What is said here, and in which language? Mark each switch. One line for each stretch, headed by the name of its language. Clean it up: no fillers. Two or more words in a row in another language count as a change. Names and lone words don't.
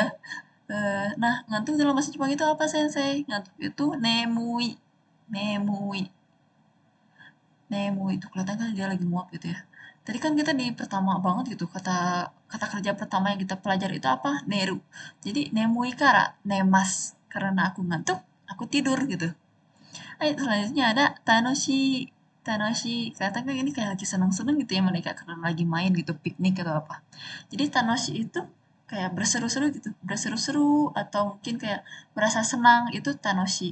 Indonesian: Nah, ngantuk dalam bahasa Jepang itu apa, Sensei? Ngantuk itu nemui. Nemui. Nemui itu kelihatan kan dia lagi nguap gitu ya. Tadi kan kita di pertama banget gitu, kata kata kerja pertama yang kita pelajari itu apa? Neru. Jadi
Japanese: 眠いから、寝ます.
Indonesian: Karena aku ngantuk, aku tidur gitu. Selanjutnya ada Tanoshi. Tanoshi. Kelihatan kan ini kayak lagi seneng-seneng gitu ya mereka karena lagi main gitu, piknik atau apa. Jadi Tanoshi itu kayak berseru-seru gitu, berseru-seru atau mungkin kayak merasa senang itu Tanoshi.